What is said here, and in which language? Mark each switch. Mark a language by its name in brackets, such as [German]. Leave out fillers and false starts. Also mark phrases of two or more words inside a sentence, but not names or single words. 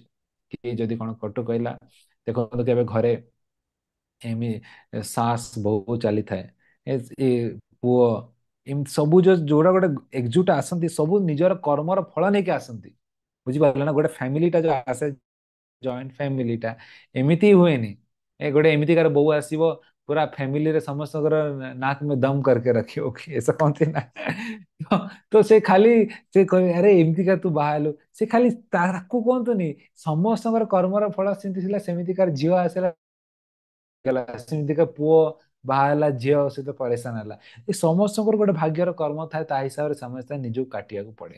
[Odia] କିଏ ଯଦି କଣ କଟୁ କହିଲା, ଦେଖନ୍ତୁ କେବେ ଘରେ ଶାଶ ବୋହୂ ଚାଲିଥାଏ, ଏ ପୁଅ, ଏମିତି ସବୁ ଯୋଉଟା ଗୋଟେ ଏକଜୁଟ ଆସନ୍ତି, ସବୁ ନିଜର କର୍ମର ଫଳ ନେଇକି ଆସନ୍ତି। ବୁଝିପାରିଲେ ନା? ଗୋଟେ ଫ୍ୟାମିଲିଟା ଯୋଉ ଆସେ, ଜଏଣ୍ଟ ଫ୍ୟାମିଲିଟା ଏମିତି ହୁଏନି। ଗୋଟେ ଏମିତିକାର ବୋଉ ଆସିବ, ପୁରା ଫ୍ୟାମିଲିରେ ସମସ୍ତଙ୍କର ନାକ [Hindi] में दम करके रखियो कि ऐसा [Odia] କହନ୍ତି ନା। ତ ସେ ଖାଲି ସେ କହେ, ଆରେ ଏମିତିକା ତୁ ବାହା ହେଲୁ। ସେ ଖାଲି ତାକୁ କୁହନ୍ତୁନି, ସମସ୍ତଙ୍କର କର୍ମର ଫଳ ସେମିତି ଥିଲା, ସେମିତିକାର ଝିଅ ଆସିଲା ଗଲା, ସେମିତିକା ପୁଅ ବାହା ହେଲା, ଝିଅ ସହିତ ପରେଶାନ ହେଲା। ଏ ସମସ୍ତଙ୍କର ଗୋଟେ ଭାଗ୍ୟର କର୍ମ ଥାଏ, ତା ହିସାବରେ ସମସ୍ତେ ନିଜକୁ କାଟିବାକୁ ପଡେ।